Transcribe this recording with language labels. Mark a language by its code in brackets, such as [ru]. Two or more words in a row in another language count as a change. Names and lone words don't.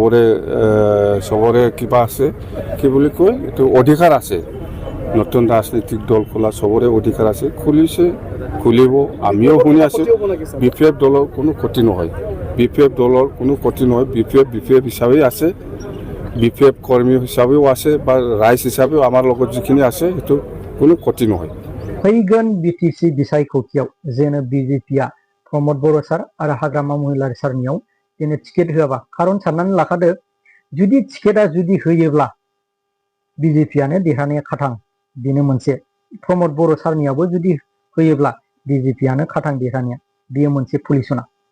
[as] চবৰে কিবা আছে কি বুলি কয় এইটো অধিকাৰ আছে নতুন ৰাজনৈতিক দল খোলা চবৰে অধিকাৰ আছে খুলিব আমিও শুনি আছোঁ বিপিএফ দলৰ কোনো ক্ষতি নহয় বিপিএফ দলৰ কোনো ক্ষতি নহয় বিপিএফ হিচাপেই আছে বিপিএফ কৰ্মী হিচাপেও আছে বা ৰাইজ হিচাপেও আমাৰ লগত যিখিনি আছে সেইটো কোনো ক্ষতি নহয় [brx] फैगोन बिटिसि बिसायख'थियाव जेनो बिजेपिआ प्रमद बर' सार आरो हाग्रामा महिलारि सारनियाव जेनो टिकेट होआबा खारन साननानै लाखादो जुदि टिकेटआ जुदि होयोब्ला बिजेपिआनो देरहानाया खाथां बेनो मोनसे प्रमद बर' सारनियावबो जुदि होयोब्ला बिजेपिआनो खाथां देरहानाया बेयो मोनसे पुलिसना